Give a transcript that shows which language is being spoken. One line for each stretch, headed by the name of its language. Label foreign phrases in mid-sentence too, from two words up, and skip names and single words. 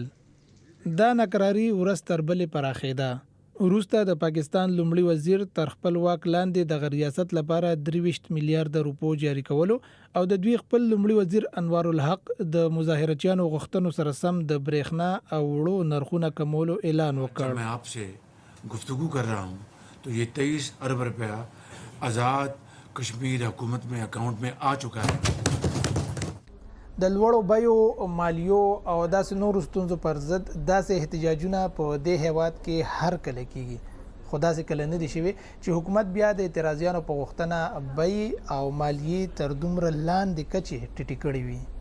Pashto: دا ناکراري ورځ تر بلې پراخېده. وروسته د پاکستان لومړي وزیر تر خپل واک لاندې د ریاست لپاره 23 میلیارډ روپو جاري کولو او د دوی خپل لومړي وزیر انوار الحق د مظاهرچیانو غوښتنو سره سم د برېښنا او وړو نرخونه کمولو اعلان وکړ.
Urdu: میں آپ سے گفتگو کر رہا ہوں تو یہ 23 ارب روپیہ آزاد کشمیر حکومت میں اکاؤنٹ میں آ چکا ہے.
Pashto: د لوړو بیو مالیو او داسې نورو ستونزو پر ضد داسې احتجاجونه په دې هیواد کې هر کله کیږي، خو داسې کله نه دي شوي چې حکومت بیا د اعتراضیانو په غوښتنه بیې او مالیې تر دومره لاندې کچې ټیټې کړې وي.